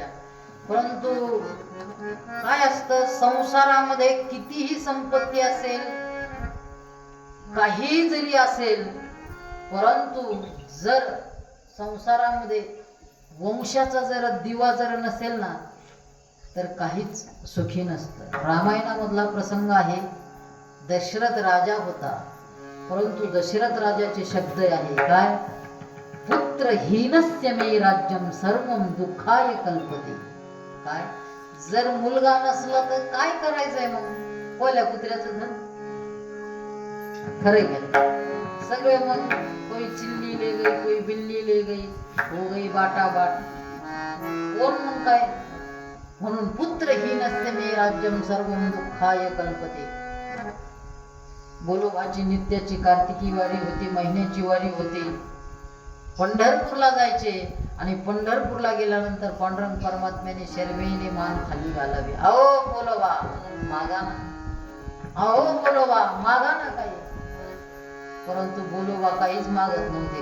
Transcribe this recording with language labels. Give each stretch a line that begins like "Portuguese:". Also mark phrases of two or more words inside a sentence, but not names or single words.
Marathi: परंतु काय असतं, संसारामध्ये कितीही संपत्ती असेल, काही जरी असेल, परंतु जर संसारामध्ये वंशाचा जर दिवा जर नसेल ना तर काहीच सुखी नसतं. रामायणामधला प्रसंग आहे. दशरथ राजा होता. परंतु दशरथ राजाचे शब्द आहे काय,
Sanskrit: पुत्रहीनस्य मे राज्यम सर्वम दुःखाय कल्पते.
Marathi: काय, जर मुलगा नसला तर काय करायचंय मग, कोल्या कुत्र्याचं धन. खरं गेलं सगळे.
Hindi: मग कोई चिल्ली ले गई, कोई बिल्ली ले गई, हो गई बाटा बाट.
Marathi: कोण मग काय, म्हणून
Sanskrit: पुत्रहीनस्य मे राज्यम सर्वम दुःखाय कल्पते.
Marathi: बोलोबाची नित्याची कार्तिकी वारी होती, महिन्याची वारी होती. पंढरपूरला जायचे. आणि पंढरपूरला गेल्यानंतर पांडुरंग परमात्म्याने शर्मेने मान खाली घालावी. अहो बोलोबा मागा ना, अहो बोलोबा मागा ना काही. परंतु बोलोबा काहीच मागत नव्हते.